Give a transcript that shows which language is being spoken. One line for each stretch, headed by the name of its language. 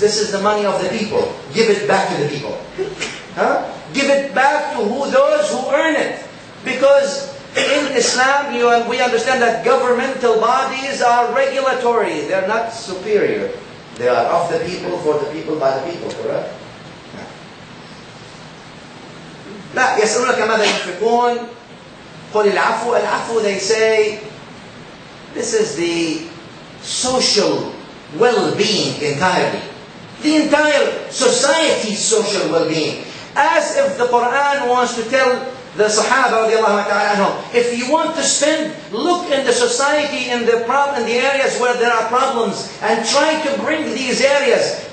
English: This is the money of the people. Give it back to the people. Give it back to those who earn it. Because Islam, we understand that governmental bodies are regulatory. They're not superior. They are of the people, for the people, by the people, correct?
Arabic: لا يسألونك ماذا ينفقون قل العفو.
English: العفو, they say, this is the social well-being entirely. The entire society's social well-being. As if the Quran wants to tell the Sahaba
Arabic: radiallahu ta'ala anhum,
English: if you want to spend, look in the society, in the areas where there are problems, and try to bring these areas.